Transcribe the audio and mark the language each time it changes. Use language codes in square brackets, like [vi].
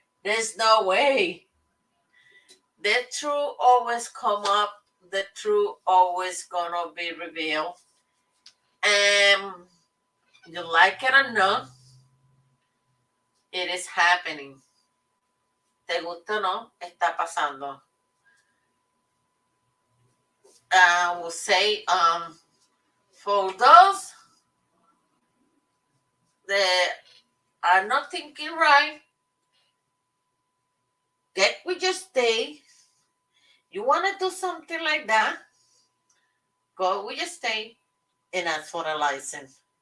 [en] There's no way. The truth always come up. The truth always gonna be revealed. And you like it or not, it is happening. [es] Te gusta o no, está pasando. [en] I will say, for those that are not thinking right, get with your stay. You want to do something like that, go with your state and ask for a license.